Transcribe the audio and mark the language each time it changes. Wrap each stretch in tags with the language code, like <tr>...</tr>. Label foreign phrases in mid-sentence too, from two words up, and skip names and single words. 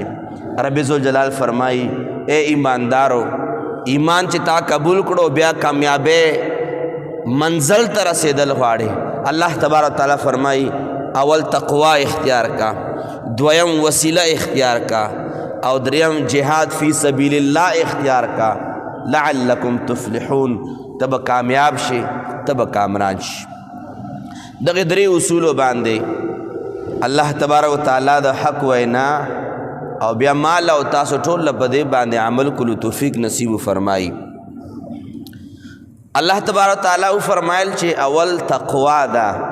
<ps>رب ذوالجلال فرمایي اے ایماندارو، ایمان چې تا قبول کړو بیا کامیابی منزل ته رسېدل غواړې، الله تبارک تعالی فرمایي اول تقوا اختیار کا، دویم وسیله اختیار کا، او دریم</ps> <ar>جهاد فی سبیل الله</ar> <ps>اختیار کا.</ps> <ar>لعلکم تفلحون،</ar> <ps>تب کامیاب شي، تب کامران شي. دغه 3 اصولو باندې الله تبارک تعالی د حق وینا او بیا مال او تاسو ټول په دې باندې عمل کولو توفیق نصیب فرمایي. الله تبارک تعالی فرمایل چې اول تقوا ده.</ps>